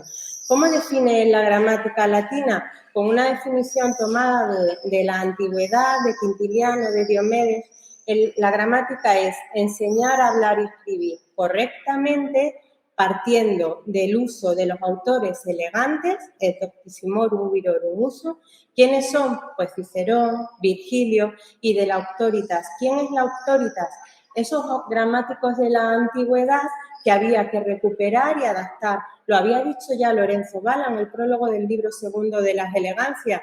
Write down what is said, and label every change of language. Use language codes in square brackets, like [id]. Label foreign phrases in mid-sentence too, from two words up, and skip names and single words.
[es] ¿Cómo define la gramática latina? Con una definición tomada de la antigüedad, de Quintiliano, de Diomedes. La gramática es enseñar a hablar y escribir correctamente, partiendo del uso de los autores elegantes, [la] et doctissimorum virorum uso. [es] ¿Quiénes son? Pues Cicerón, Virgilio, y de la auctoritas. ¿Quién es la auctoritas? Esos gramáticos de la antigüedad que había que recuperar y adaptar. Lo había dicho ya Lorenzo Valla en el prólogo del libro segundo de las elegancias.